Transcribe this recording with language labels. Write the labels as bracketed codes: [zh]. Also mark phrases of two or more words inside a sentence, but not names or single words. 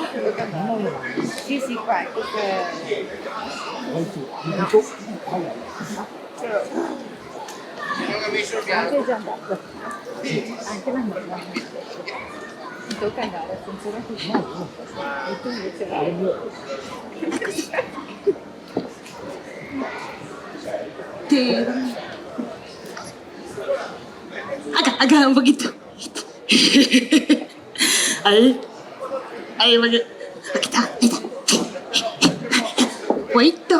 [it] Sì, sì, qua. Vai tu. Mi dico. Anche è già andato. Anche la nonna. Mi tocca andare, funziona così. E tu invece vai. [es] Acá, un poquito. Ahí. Ahí, porque. Aquí está, ahí está. Huevito.